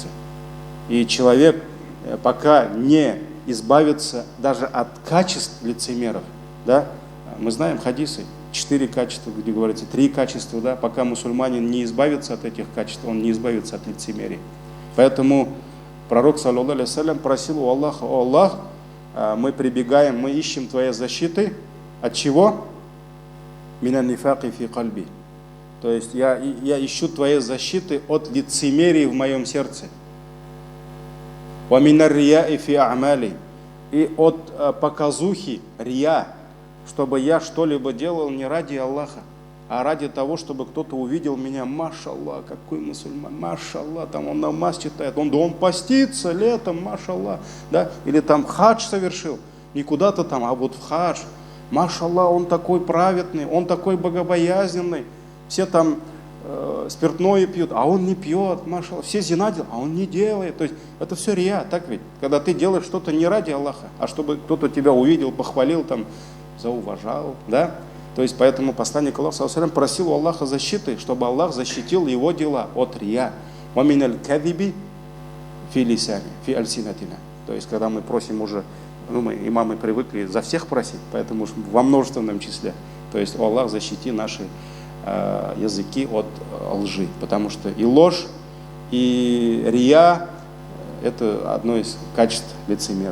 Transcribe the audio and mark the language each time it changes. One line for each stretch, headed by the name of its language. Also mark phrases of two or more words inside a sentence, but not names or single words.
Russian: И человек, пока не избавится даже от качеств лицемеров, да, мы знаем хадисы, 4 качества, где говорится, 3 качества, да, пока мусульманин не избавится от этих качеств, он не избавится от лицемерия. Поэтому пророк,
Arabic: صلى الله عليه وسلم,
Russian: просил у Аллаха: «О Аллах, мы прибегаем, мы ищем Твоей защиты». От чего?
Arabic: «من النفاق في قلبي».
Russian: То есть я ищу Твоей защиты от лицемерия в моем сердце.
Arabic: «ومن الرياء في عملي».
Russian: И от показухи, рия, чтобы я что-либо делал не ради Аллаха, а ради того, чтобы кто-то увидел меня: машаллах, какой мусульман, машаллах, там он намаз читает, он постится летом, машаллах, да, или там хадж совершил, не куда-то там, а вот в хадж, машаллах, он такой праведный, он такой богобоязненный, все там спиртное пьют, а он не пьет, машаллах, все зина делают, а он не делает. То есть это все рия, так ведь, когда ты делаешь что-то не ради Аллаха, а чтобы кто-то тебя увидел, похвалил, там, зауважал, да? То есть поэтому посланник Аллаха,
Arabic: صلى الله عليه وسلم,
Russian: просил у Аллаха защиты, чтобы Аллах защитил его дела от рия.
Arabic: «ومن الكذب في لساني في ألسنتنا».
Russian: То есть когда мы просим уже, мы имамы привыкли за всех просить, поэтому во множественном числе. То есть: «О Аллах, защити наши языки от лжи», потому что и ложь, и рия – это одно из качеств лицемера.